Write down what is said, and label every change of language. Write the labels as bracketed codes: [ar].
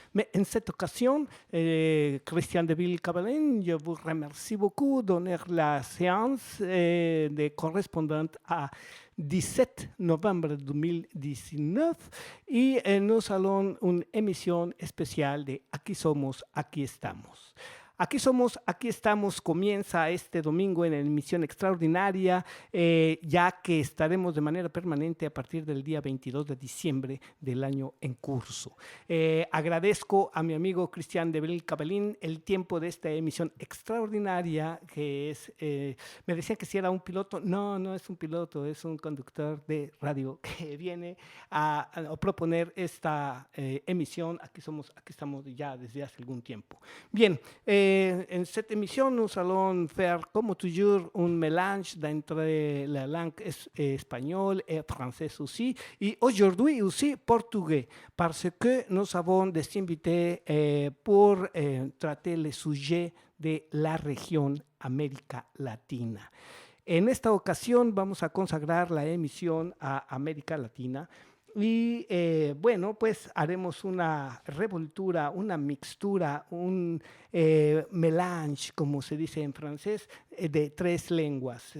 [fr] Mais en cette occasion, Christian Deville-Cabalin, je vous remercie beaucoup de donner la séance de correspondante à 17 novembre 2019 y nous allons une émission spéciale de Aquí somos, aquí estamos. [es] Aquí somos, aquí estamos, comienza este domingo en emisión extraordinaria, ya que estaremos de manera permanente a partir del día 22 de diciembre del año en curso. Agradezco a mi amigo Cristian de Bel-Cabelín el tiempo de esta emisión extraordinaria, que es, me decían que si era un piloto, no es un piloto, es un conductor de radio que viene a proponer esta emisión. Aquí estamos ya desde hace algún tiempo. [fr] Bien, en cette émission, nous allons faire comme toujours un mélange entre la langue espagnole et française aussi, et aujourd'hui aussi portugais, parce que nous avons des invités pour traiter les sujets de la región América Latina. [es] En esta ocasión vamos a consagrar la emisión a América Latina. Y bueno, pues haremos una revoltura, una mixtura, un mélange, como se dice en francés, de tres lenguas.